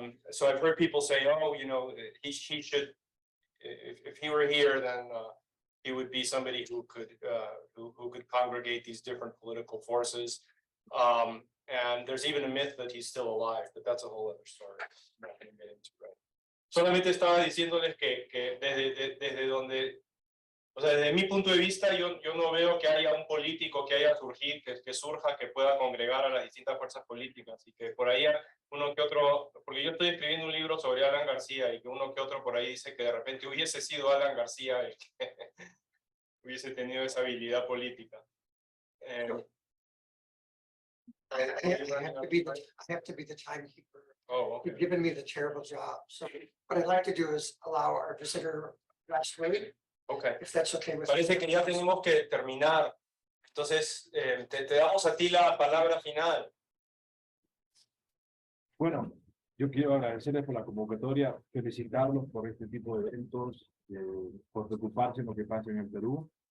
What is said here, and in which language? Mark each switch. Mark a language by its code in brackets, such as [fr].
[en] So I've heard people say, oh, you know, he should, if he were here, then he would be somebody who could congregate these different political forces. And there's even a myth that he's still alive, but that's a whole other story. I'm not going to get into it. [es] Solamente estaba diciéndoles que desde donde, o sea, desde mi punto de vista, yo no veo que haya un político que surja, que pueda congregar a las distintas fuerzas políticas, y que por ahí uno que otro, porque yo estoy escribiendo un libro sobre Alan García, y que uno que otro por ahí dice que de repente hubiese sido Alan García el que hubiese tenido esa habilidad política. [en] I have to be the timekeeper. Oh, okay. You've given me the terrible job. So what I'd like to do is allow our visitor last word, Okay. if that's okay with [es] Parece que ya tenemos que terminar. Entonces, te damos a ti la palabra final. Bueno, yo quiero agradecerles por la convocatoria, felicitarlos por este tipo de eventos, por preocuparse en lo que pasa en el Perú.